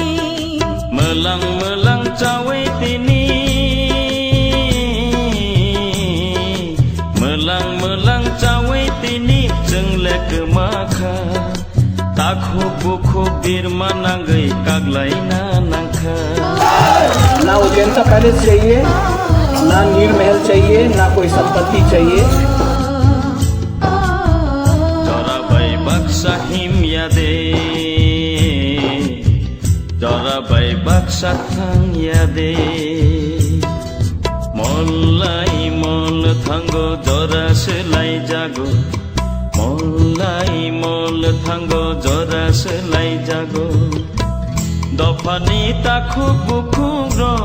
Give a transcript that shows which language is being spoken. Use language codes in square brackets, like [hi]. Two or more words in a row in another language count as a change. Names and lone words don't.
[trp] मलां चावै तिनी मलां चावै तिनी जोंलेक माखा ताखुब बुखुब बिरमा नांगै कागलायना नांखा [hi] ना उजैनता पैलेस चाहिए ना नीर महल चाहिए ना कोई संपत्ति चाहिए [trp] जरा बाय बाक्सा हिमिया दे जरा बाय बाक्सा थांया दे मलाय मल थांगौ जरा सोलायजागौ मलाय मल थांगौ जरा सोलायजागौ दफानि ताखुब बुखुब